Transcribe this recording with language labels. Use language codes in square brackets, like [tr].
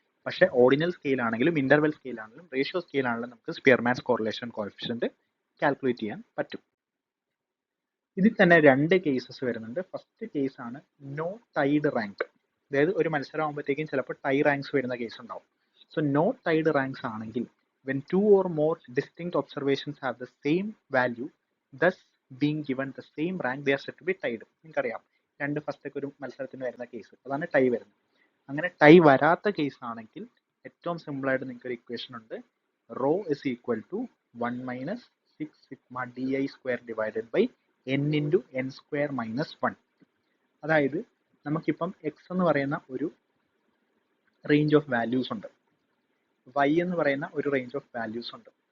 [ml] പക്ഷേ ordinal scale ആണെങ്കിലും interval scale ആണെങ്കിലും റേഷ്യോ സ്കെയിൽ ആണെങ്കിലും നമുക്ക് സ്പിയർമാൻസ് കോറിലേഷൻ കോഎഫിഷ്യന്റ് കാൽക്കുലേറ്റ് ചെയ്യാൻ പറ്റും. ഇതിൽ തന്നെ രണ്ട് കേസസ് വരുന്നുണ്ട്. ഫസ്റ്റ് കേസ് ആണ് നോ ടൈഡ് റാങ്ക്. അതായത് ഒരു മത്സരം ആകുമ്പോഴത്തേക്കും ചിലപ്പോൾ ടൈ റാങ്ക്സ് വരുന്ന കേസ് ഉണ്ടാവും. സോ നോ ടൈഡ് റാങ്ക്സ് ആണെങ്കിൽ [en] when two or more distinct observations have the same value, thus being given the same rank, they are said to be tied. [ml] നിങ്ങൾക്കറിയാം, രണ്ട് ഫസ്റ്റ് ഒക്കെ ഒരു മത്സരത്തിന് വരുന്ന കേസ്, അതാണ് ടൈ വരുന്നത്. അങ്ങനെ ടൈ വരാത്ത കേസ് ആണെങ്കിൽ ഏറ്റവും സിമ്പിൾ ആയിട്ട് നിങ്ങൾക്ക് ഒരു ഇക്വേഷൻ ഉണ്ട്. [en] Rho is equal to 1 minus 6 sigma d i square divided by n into n square minus 1. [ml] അതായത് നമുക്കിപ്പം എക്സ് എന്ന് പറയുന്ന ഒരു റേഞ്ച് ഓഫ് വാല്യൂസ് ഉണ്ട്, വൈ എന്ന് പറയുന്ന ഒരു റേഞ്ച് ഓഫ് വാല്യൂസ് ഉണ്ട്.